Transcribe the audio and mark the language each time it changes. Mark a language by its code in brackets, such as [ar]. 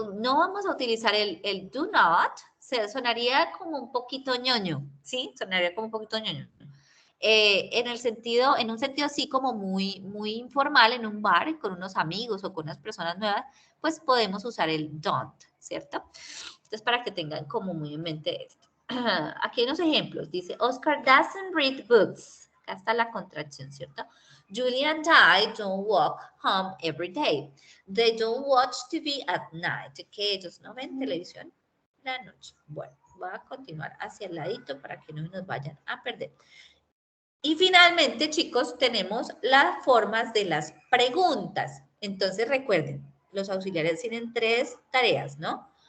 [es] No vamos a utilizar el do not, sonaría como un poquito ñoño, ¿sí? Sonaría como un poquito ñoño. En un sentido así como muy informal, en un bar, con unos amigos o con unas personas nuevas, pues podemos usar el don't, ¿cierto? Entonces, para que tengan como muy en mente esto. Aquí hay unos ejemplos. [en] Dice, Oscar doesn't read books. [es] Acá está la contracción, ¿cierto? [en] Julie and I don't walk home every day. They don't watch TV at night. [es] Que ellos no ven televisión la noche. Bueno, voy a continuar hacia el ladito para que no nos vayan a perder. Y finalmente, chicos, tenemos las formas de las preguntas. Entonces, recuerden, los auxiliares tienen tres tareas, ¿no?